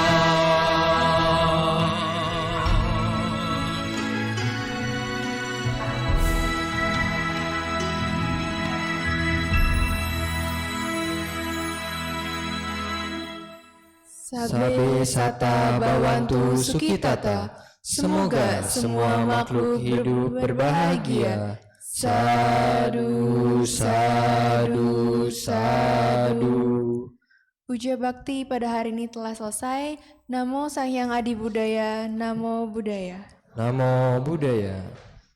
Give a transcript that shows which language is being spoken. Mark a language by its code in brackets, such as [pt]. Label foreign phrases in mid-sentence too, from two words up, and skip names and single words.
[pi] Sabe Sata Bawantu Sukitata, [id] semoga semua makhluk hidup berbahagia. [pi] Sadu, sadu, sadu. [id] Puja bakti pada hari ini telah selesai. [pi] Namo Sang Hyang Adi Budaya, Namo Buddhaya. Namo Buddhaya.